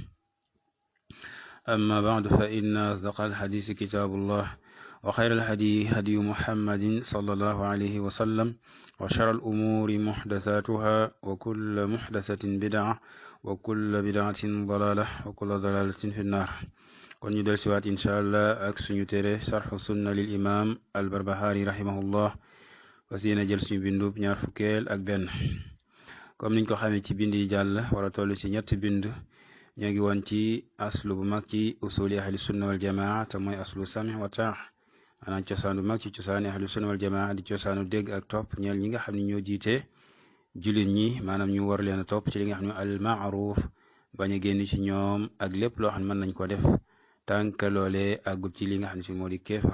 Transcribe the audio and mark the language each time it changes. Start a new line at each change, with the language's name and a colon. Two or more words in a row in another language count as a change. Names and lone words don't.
Arabic: أما بعد، فإن أصدق الحديث كتاب الله، وخير الهدي هدي محمد صلى الله عليه وسلم، وشر الأمور محدثاتها وكل محدثة بدعة وكل بدعة ضلالة وكل ضلالة في النار.
Wolof: kon ñu del siwaat
Arabic: إن شاء الله
Wolof: ak suñu téere sarxu sunna
Arabic: للإمام البربهاري رحمه الله,
Wolof: fas yéene jël suñu bindub ñaar fukkeel ak benn. comme niñ ko xamee ci bind yi jàll wala toll ci ñetti bind, ñoo ngi woon ci aslu bu mag ci
Arabic: أصول أهل السنة والجماعة
Wolof: te mooy
Arabic: أصل السمع والطاعة,
Wolof: maanaam cosaan bu mag ci cosaani
Arabic: أهل السنة والجماعة
Wolof: di cosaanu dégg ak topp ñeel ñi nga xam ne ñoo jiite jullit ñi, maanaam ñu war leen a topp ci li nga xam ne
Arabic: المعروف,
Wolof: bañ a génn ci ñoom ak lépp loo xam ne mën nañ ko def tànk loolee àggul ci li nga xam ne si moo di kéefar.